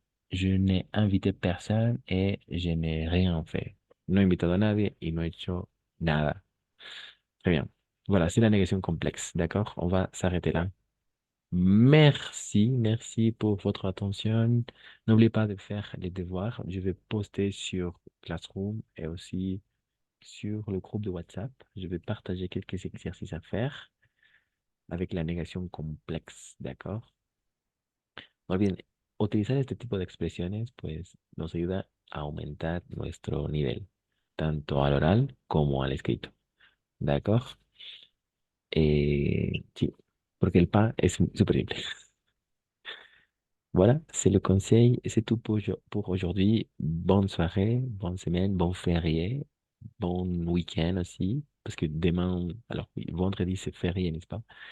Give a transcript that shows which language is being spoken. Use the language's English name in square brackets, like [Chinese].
[French] Je n'ai invité personne et je n'ai rien fait. [Spanish] No he invitado a nadie y no he hecho nada. [French] Très bien. Voilà, c'est la négation complexe. D'accord? On va s'arrêter là. Merci pour votre attention. N'oubliez pas de faire les devoirs. Je vais poster sur Classroom et aussi sur le groupe de WhatsApp. Je vais partager quelques exercices à faire avec la négation complexe. D'accord? [Spanish] Muy bien, utilizar este tipo de expresiones pues nos ayuda a aumentar nuestro nivel, tanto al oral como al escrito. [French] D'accord? [Spanish] Sí, porque el pas es súper simple. [French] Voilà, c'est le conseil et c'est tout pour aujourd'hui. Bonne soirée, bonne semaine, bon férié, bon week-end aussi, parce que demain, alors oui, vendredi c'est férié, n'est-ce pas?